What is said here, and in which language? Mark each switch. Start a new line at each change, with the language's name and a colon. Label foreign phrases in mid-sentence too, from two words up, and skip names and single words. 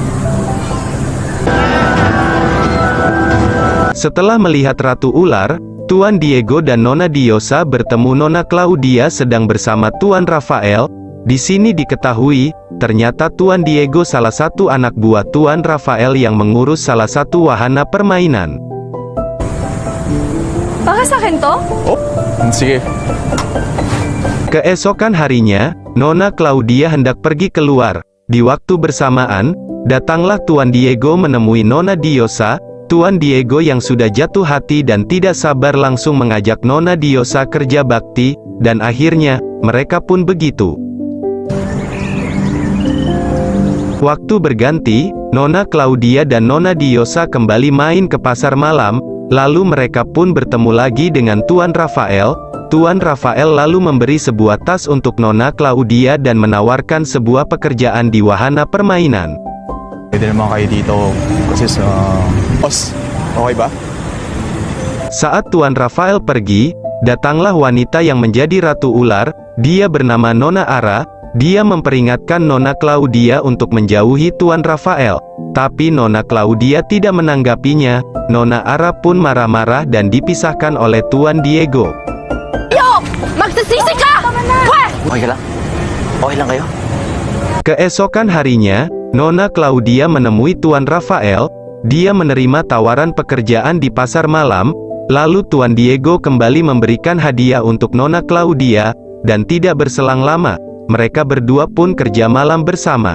Indonesian: Setelah melihat Ratu Ular, Tuan Diego dan Nona Diosa bertemu Nona Claudia sedang bersama Tuan Rafael. Di sini diketahui, ternyata Tuan Diego salah satu anak buah Tuan Rafael yang mengurus salah satu wahana permainan.
Filipino: Baka sa akin to? Oh, sige.
Indonesian: Keesokan harinya, Nona Claudia hendak pergi keluar. Di waktu bersamaan, datanglah Tuan Diego menemui Nona Diosa. Tuan Diego yang sudah jatuh hati dan tidak sabar langsung mengajak Nona Diosa kerja bakti, dan akhirnya, mereka pun begitu. Waktu berganti, Nona Claudia dan Nona Diosa kembali main ke pasar malam. Lalu mereka pun bertemu lagi dengan Tuan Rafael. Tuan Rafael lalu memberi sebuah tas untuk Nona Claudia dan menawarkan sebuah pekerjaan di wahana permainan.
Filipino: Pwede naman kayo dito kasi sa... Boss, okay ba?
Indonesian: Saat Tuan Rafael pergi, datanglah wanita yang menjadi Ratu Ular. Dia bernama Nona Ara. Dia memperingatkan Nona Claudia untuk menjauhi Tuan Rafael. Tapi Nona Claudia tidak menanggapinya. Nona Ara pun marah-marah dan dipisahkan oleh Tuan Diego.
Filipino: Yo! Magsasisi ka! Okay lang? Okay lang kayo?
Indonesian: Keesokan harinya, Nona Claudia menemui Tuan Rafael. dia menerima tawaran pekerjaan di pasar malam, lalu Tuan Diego kembali memberikan hadiah untuk Nona Claudia, dan tidak berselang lama, mereka berdua pun kerja malam bersama.